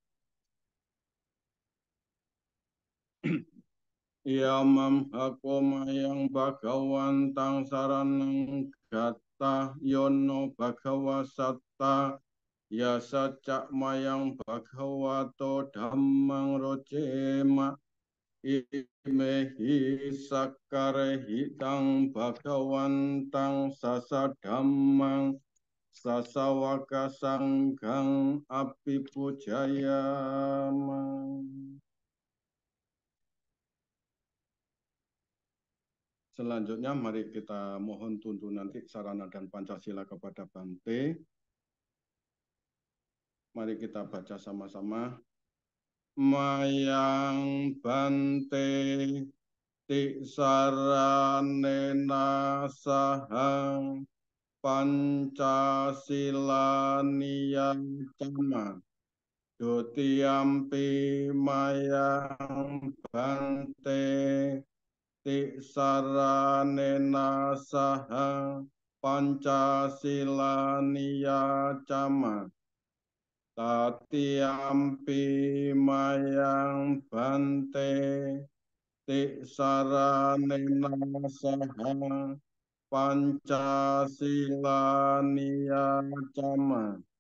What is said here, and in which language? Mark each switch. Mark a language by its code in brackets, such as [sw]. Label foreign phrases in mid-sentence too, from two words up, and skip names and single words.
[pi] Yamam hakomayang Bhagawantang Saranang Gata Yono Bhagavasatta Yasa Cakmayang Bhagavato Dhammang Rojema Imehi Sakarehi Tang Bhagawantang Sasa Dhammang Sasawaka Sanggang Api Pujayama. [id] Selanjutnya mari kita mohon tuntunan sarana dan Pancasila kepada Bante. Mari kita baca sama-sama. [pi] Mayang Bante Tiksaranena Sahang Pancasila Niyacama Dutiyampi Mayang Bante Tiksaranena Sahang Pancasila Niyacama Tatiampi Mayang Bante Tiksaranena Sahang Pancasila Niyacama.